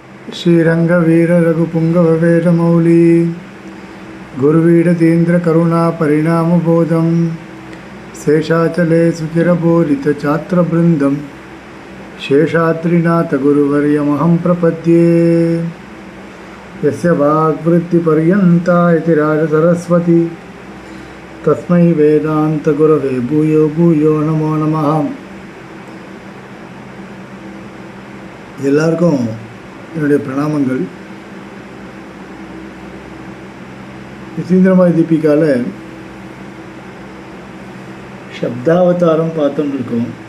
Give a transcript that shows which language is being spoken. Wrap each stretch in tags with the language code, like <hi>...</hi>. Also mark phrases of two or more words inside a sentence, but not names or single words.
<sa>श्रीरंगवीर रघुपुंगववेदमौली गुरुवीरतीन्द्र करुणा परिणामबोधं शेषाचले सुचिरबोधितछात्रवृन्दं शेषाद्रिनाथ गुरुवर्यमहं प्रपद्ये यस्य वाग्वृत्तिपर्यन्ता इति राजसरस्वती तस्मै वेदान्तगुरवे भूयो भूयो नमो नमः.</sa> <ta>எல்லாருக்கும் என்னுடைய பிரணாமங்கள். யதீந்திரமய தீபிகாவில் சப்தாவதாரம் பார்த்துன்னு இருக்கோம்.</ta>